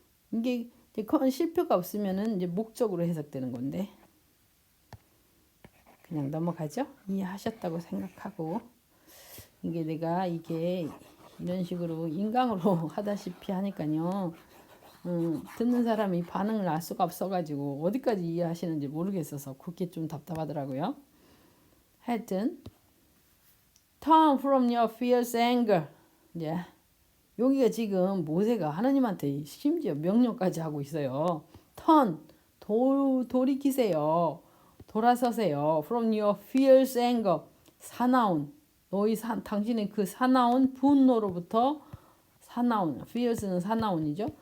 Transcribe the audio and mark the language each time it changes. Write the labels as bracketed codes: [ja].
[ko] 이게 쉼표가 없으면은 이제 목적으로 해석되는 건데 그냥 넘어가죠. 이해하셨다고 생각하고 내가 이런 식으로 인강으로 하다시피 하니까요. 듣는 사람이 반응을 알 수가 없어가지고 어디까지 이해하시는지 모르겠어서 그게 좀 답답하더라고요. [en] 하여튼 Turn from your fierce anger. [ko] 여기가 지금 모세가 하나님한테 심지어 명령까지 하고 있어요. Turn, 돌이키세요. 돌아서세요. [en] From your fierce anger. [ko] 사나운 당신의 그 사나운 분노로부터 fierce는 사나운이죠.